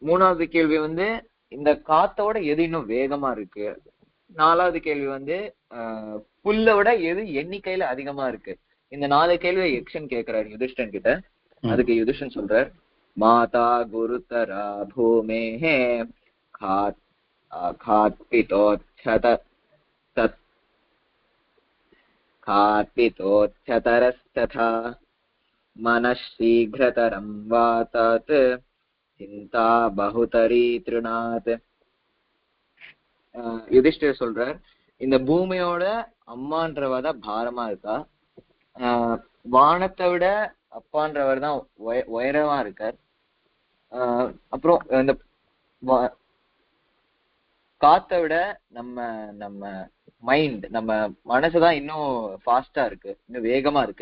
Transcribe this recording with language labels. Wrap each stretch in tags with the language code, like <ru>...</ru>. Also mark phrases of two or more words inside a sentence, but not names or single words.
<ta>மூணாவது கேள்வி வந்து இந்த காத்தோட எது இன்னும் வேகமா இருக்கு. நாலாவது கேள்வி வந்து புல்லை விட எது எண்ணிக்கையில அதிகமா இருக்கு. இந்த 4 கேள்வியை யக்ஷன் கேட்கிறாரு யுதிஷ்டன் கிட்ட. அதுக்கு யுதிஷ்டன் சொல்றார்,</ta> <sa>माता गुरुतरा भूमेः खात्पितोच्चतरस्तथा मनःशीघ्रतरं वा तत् चिन्ता बहुतरी तृणात्.</sa> <ta>யுதிஷ்டர் சொல்றார், இந்த பூமியோட அம்மான்றவ தான் பாரமா இருக்கா, வானத்தை விட அப்பான்றவர் தான் உயரமா இருக்கார், அப்புறம் இந்த காத்தை விட நம்ம நம்ம மைண்ட் நம்ம மனசுதான் இன்னும் ஃபாஸ்டா இருக்கு, இன்னும் வேகமா இருக்கு.</ta>